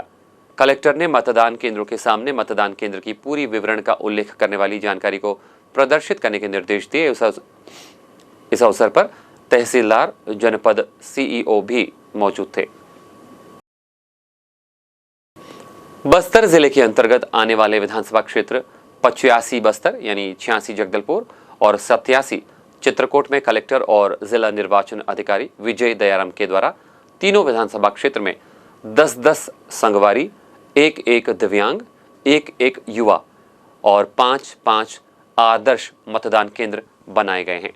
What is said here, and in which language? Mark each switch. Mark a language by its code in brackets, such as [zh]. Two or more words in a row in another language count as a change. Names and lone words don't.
[hi] कलेक्टर ने मतदान केंद्रों के सामने मतदान केंद्र की पूरी विवरण का उल्लेख करने वाली जानकारी को प्रदर्शित करने के निर्देश दिए। इस अवसर पर तहसीलदार, जनपद सीईओ भी मौजूद थे। बस्तर जिले के अंतर्गत आने वाले विधानसभा क्षेत्र 85 बस्तर यानी 86 जगदलपुर और 87 चित्रकूट में कलेक्टर और जिला निर्वाचन अधिकारी विजय दयाराम के द्वारा तीनों विधानसभा क्षेत्र में 10-10 संगवारी, 1-1 दिव्यांग, 1-1 युवा और 5-5 आदर्श मतदान केंद्र बनाए गए हैं।